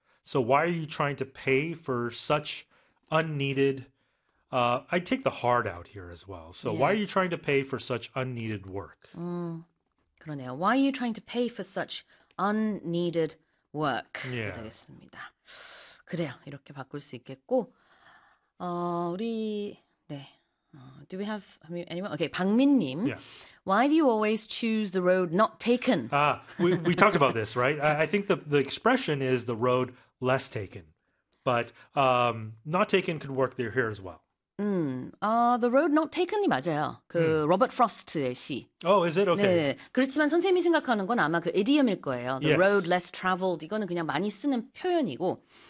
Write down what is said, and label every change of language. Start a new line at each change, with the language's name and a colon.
English: So why are you trying to pay for such unneeded? I take the hard out here as well. So why are Yeah. you trying to pay for such unneeded work?
Korean: 그러네요.
English: Why are you trying to pay for such unneeded work이 Yeah.
Korean: 되겠습니다. 그래요. 이렇게 바꿀 수 있겠고, 우리 네.
English: Do we have anyone? Okay, 박민님. Yeah. Why do you always choose the road not taken? We talked about this, right? I think the expression is the road less taken, but not taken could work there here as well. The road not taken이
Korean: 맞아요. 그 로버트 프로스트의 시.
English: Oh, is it? Okay.
Korean: 네, 그렇지만 선생님이 생각하는 건 아마 그 idiom일 거예요.
English: The road Yes. less traveled.
Korean: 이거는 그냥 많이 쓰는 표현이고.